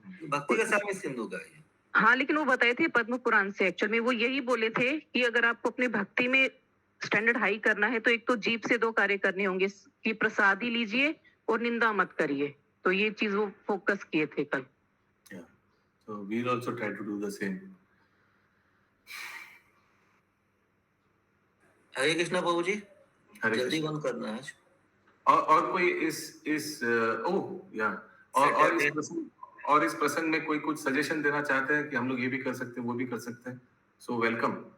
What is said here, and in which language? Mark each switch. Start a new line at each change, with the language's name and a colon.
Hindi: भक्ति रसामृत सिंधु का है। हाँ, लेकिन वो बताए थे पद्म पुराण से। एक्चुअल में वो यही बोले थे कि अगर आपको अपने भक्ति में स्टैंडर्ड हाई करना है तो एक तो जीभ से 2 कार्य करने होंगे कि प्रसाद ही लीजिए और निंदा मत करिए। तो ये चीज वो फोकस किए थे कल।
English: So we'll also try to do the same.
Hindi: हरे कृष्णा प्रभु जी, जल्दी बंद करना है। और कोई और इस प्रसंग में कोई कुछ सजेशन देना चाहते हैं कि हम लोग ये भी कर सकते हैं, वो भी कर सकते हैं, सो वेलकम।